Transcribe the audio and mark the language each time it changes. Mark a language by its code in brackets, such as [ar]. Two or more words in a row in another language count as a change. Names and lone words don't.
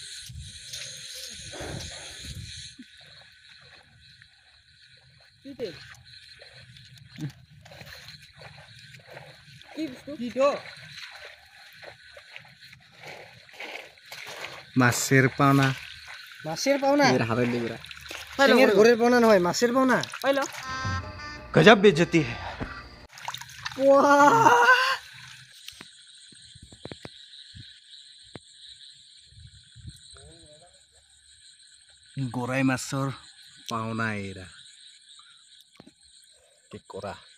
[as] কি মাছের পাওনা ঘরের পাওনা নহয় মাছের পাওনা [hi] गजब बेइज्जती है [as] গৰাই মাছৰ পাওনা এৰা কি কৰা